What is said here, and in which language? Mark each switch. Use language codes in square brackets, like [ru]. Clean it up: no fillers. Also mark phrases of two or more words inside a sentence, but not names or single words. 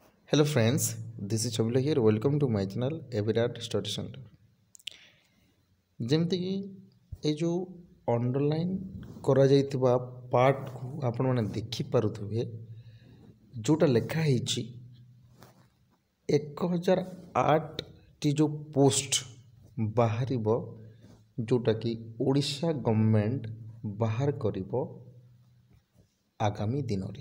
[en] Hello friends, this is Chabila here. Welcome to my channel Evirat Study Center. [or] ଯେମିତି କି ଏ ଯେଉଁ ଅଣ୍ଡରଲାଇନ୍ କରାଯାଇଥିବା ପାର୍ଟକୁ ଆପଣମାନେ ଦେଖିପାରୁଥିବେ ଯେଉଁଟା ଲେଖା ହେଇଛି 1008ଟି ଯେଉଁ ପୋଷ୍ଟ ବାହାରିବ ଯେଉଁଟାକି ଓଡ଼ିଶା ଗଭର୍ଣ୍ଣମେଣ୍ଟ ବାହାର କରିବ ଆଗାମୀ ଦିନରେ।